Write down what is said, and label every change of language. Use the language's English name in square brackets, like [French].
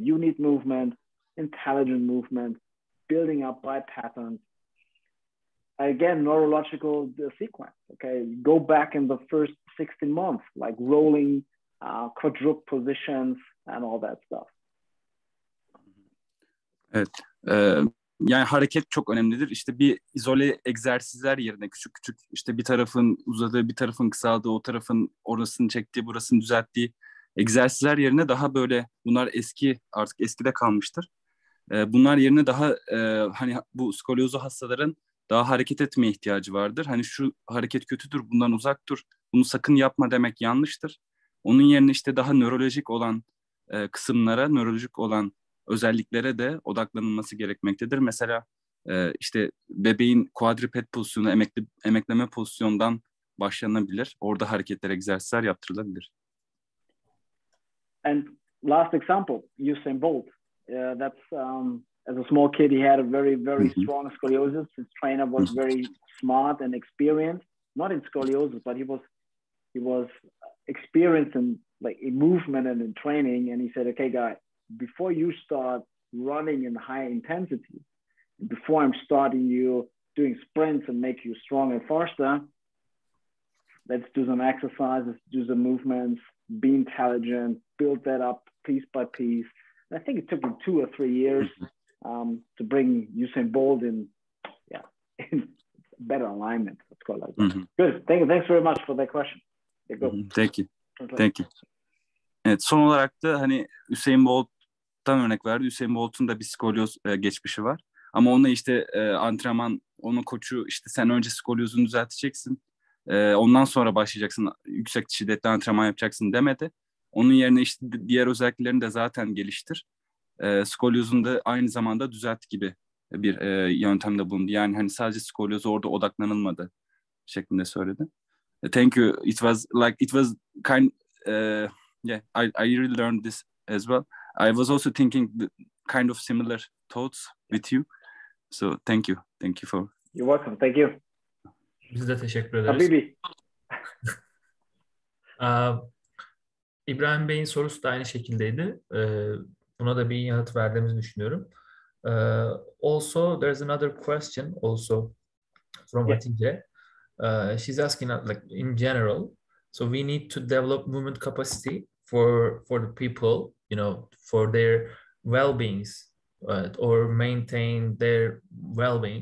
[English] You need movement, intelligent movement, building up by patterns. Again, neurological sequence. Okay, go back in the first 16 months, like rolling. Quadruple positions and all that stuff. Evet. [Turkish] Yani hareket çok önemlidir. İşte bir izole egzersizler yerine küçük küçük işte bir tarafın uzadığı, bir tarafın kısaldığı, o tarafın orasını çektiği, burasını düzelttiği egzersizler yerine daha böyle bunlar artık eskide kalmıştır. Bunlar yerine daha hani bu skolyozu hastaların daha hareket etmeye ihtiyacı vardır. Hani şu hareket kötüdür, bundan uzak dur, bunu sakın yapma demek yanlıştır. Onun yerine işte daha nörolojik olan kısımlara, nörolojik olan özelliklere de odaklanılması gerekmektedir. Mesela işte bebeğin quadruped pozisyonu, emekleme pozisyondan başlanabilir. Orada hareketler, egzersizler yaptırılabilir. [English] And last example, Usain Bolt. That's as a small kid, he had a very, very strong scoliosis. His trainer was very smart and experienced, not in scoliosis, but he was experienced in like in movement and in training. And he said, okay, guy, before you start running in high intensity, before I'm starting you doing sprints and make you strong and faster, let's do some exercises, do some movements, be intelligent, build that up piece by piece. And I think it took him 2 or 3 years to bring Usain Bolt in better alignment. Let's call it like that. Good. Thanks very much for that question. Thank you. [Turkish] Evet, son olarak da hani Usain Bolt'tan örnek verdi. Usain Bolt'un da bir skolyoz geçmişi var. Ama ona işte antrenman, onun koçu işte sen önce skolyozunu düzelteceksin. Ondan sonra başlayacaksın. Yüksek şiddetli antrenman yapacaksın demedi. Onun yerine işte diğer özelliklerini de zaten geliştir. Skolyozunu da aynı zamanda düzelt gibi bir yöntemde bulundu. Yani hani sadece skolyoza orada odaklanılmadı şeklinde söyledi. [English] Thank you. It was kind. I really learned this as well. I was also thinking kind of similar thoughts with you. So thank you. Thank you for. You're welcome. Thank you. [Turkish] Biz de teşekkür ederiz. Habibi. İbrahim Bey'in sorusu da aynı şekildeydi. Buna da bir yanıt verdiğimizi düşünüyorum. [English] Also, there's another question also from Hatice. She's asking like in general, so we need to develop movement capacity for the people, you know, for their well-beings or maintain their well-being.